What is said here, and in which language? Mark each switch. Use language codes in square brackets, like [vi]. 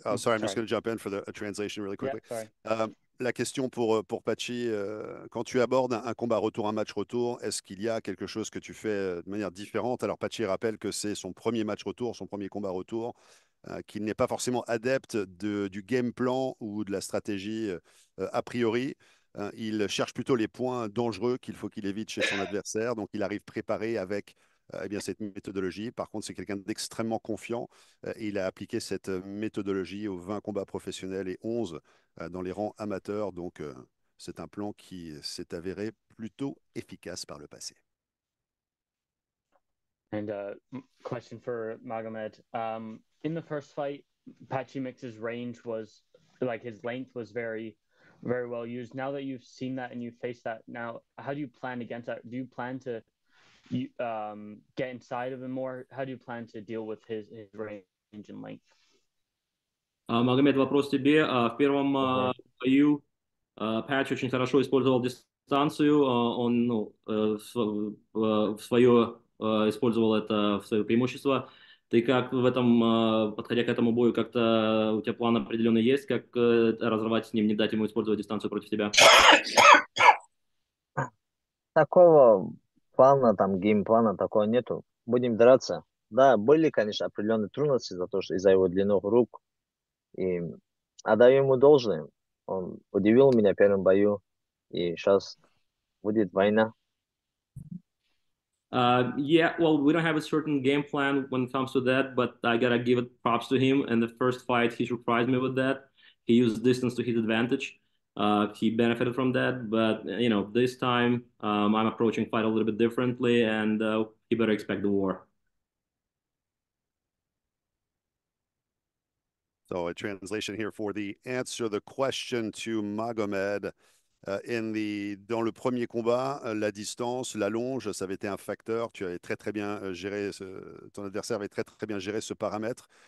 [en] Oh, sorry, I'm just going to jump in for a translation really quickly. Yeah, sorry. [fr] La question pour Patchy, quand tu abordes un combat retour, un match retour, est-ce qu'il y a quelque chose que tu fais de manière différente? Alors Patchy rappelle que c'est son premier match retour, son premier combat retour, qu'il n'est pas forcément adepte du game plan ou de la stratégie a priori. Il cherche plutôt les points dangereux qu'il faut qu'il évite chez son adversaire. Donc il arrive préparé avec cette méthodologie. Par contre, c'est quelqu'un d'extrêmement confiant. Et il a appliqué cette méthodologie aux 20 combats professionnels et 11 dans les rangs amateurs. Donc, c'est un plan qui s'est avéré plutôt efficace par le passé. [en] And question for Magomed. In the first fight, Patchy Mix's range was like his length was very, very well used. Now that you've seen that and you face that now, how do you plan against that? Do you plan to get inside of him more? How do you plan to deal with his range and length? [ru] Магомед, вопрос тебе. В первом бою Патч очень хорошо использовал дистанцию. Он в свое использовал это в свое преимущество. Ты как в этом, подходя к этому бою, как-то у тебя план определенный есть, как разорвать с ним, не дать ему использовать дистанцию против тебя? Такого плана, геймплана такого нету. Будем драться. Да, были, конечно, определенные трудности из-за его длинных рук. И отдаю ему должное. Он удивил меня в первом бою. И сейчас будет война. [en] Yeah, well, we don't have a certain game plan when it comes to that, but I gotta give it props to him. In the first fight, he surprised me with that. He used distance to his advantage. He benefited from that, but this time I'm approaching fight a little bit differently, and he better expect the war. So a translation here for the answer the question to Magomed. [fr] Dans le premier combat, la distance, la longe, ça avait été un facteur. Tu avais très très bien géré, ton adversaire avait très très bien géré ce paramètre.